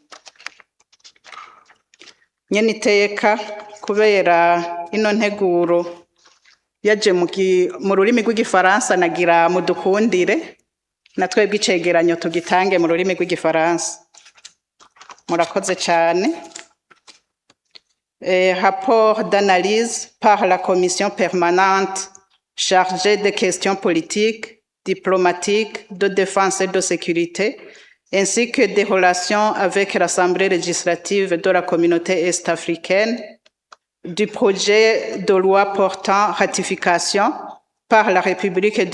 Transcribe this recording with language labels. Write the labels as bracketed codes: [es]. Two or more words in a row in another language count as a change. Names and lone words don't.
[rn] Nyene iteka kubera ino nteguro yaje mu rurimi rw'igifaransa, nagira mudukundire na twebwe icegeranyo tugitange mu rurimi rw'igifaransa. Murakoze cyane. [fr] Rapport d'analyse par la commission permanente chargée des questions politiques, diplomatiques, de défense et de sécurité, ainsi que des relations avec l'Assemblée législative de la communauté est-africaine, du projet de loi portant ratification par la République du